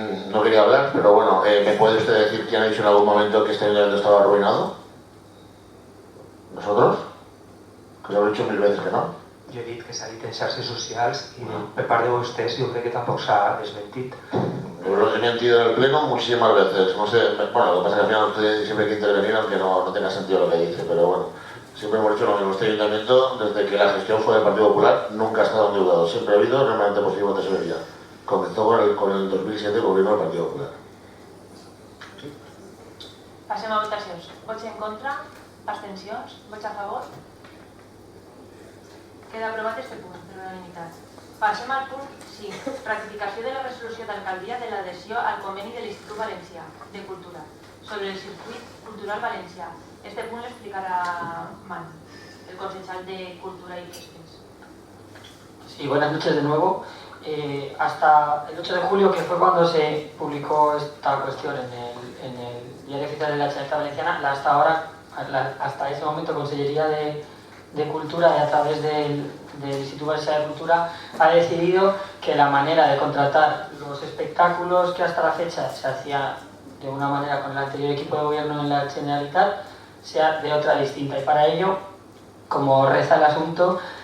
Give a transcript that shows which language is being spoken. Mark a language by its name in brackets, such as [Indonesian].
[Spanish] No quería hablar, pero bueno, ¿me puede usted decir quién ha dicho en algún momento que este ayuntamiento estaba arruinado? ¿Nosotros? Que lo he dicho 1000 veces que no. [Catalan] Jo he dit que s'ha dit en xarxes socials i per part de vostès jo crec que tampoc s'ha desmentit. [Spanish] Lo he mentido en el pleno muchísimas veces. No sé, bueno, lo que pasa es que al final usted siempre hay que intervenir aunque no tenga sentido lo que dice, pero bueno, siempre hemos dicho lo mismo. Este ayuntamiento, desde que la gestión fue del Partido Popular, nunca ha estado endeudado. Siempre ha habido realmente positivo de tesorería. Comenzó con el 2007 el gobierno del Partido Popular. [Catalan] Passem a votacions. Vots en contra? Abstencions? Vots a favor? Queda aprovat este punt per unanimitat. Passem al punt 5. Ratificació de la resolució d'alcaldia de l'adhesió al conveni de l'Institut Valencià de Cultura sobre el circuit cultural valencià. Este punt l'explicarà Manu, [Spanish] el consejal de Cultura y [Catalan] Festes. [Spanish] Sí, buenas noches de nuevo. Hasta el 8 de julio, que fue cuando se publicó esta cuestión en el Diario Oficial de la Generalitat Valenciana, hasta ese momento Consellería de Cultura y a través del Instituto Valencià de Cultura ha decidido que la manera de contratar los espectáculos que hasta la fecha se hacía de una manera con el anterior equipo de gobierno en la Generalitat sea de otra distinta, y para ello, como reza el asunto,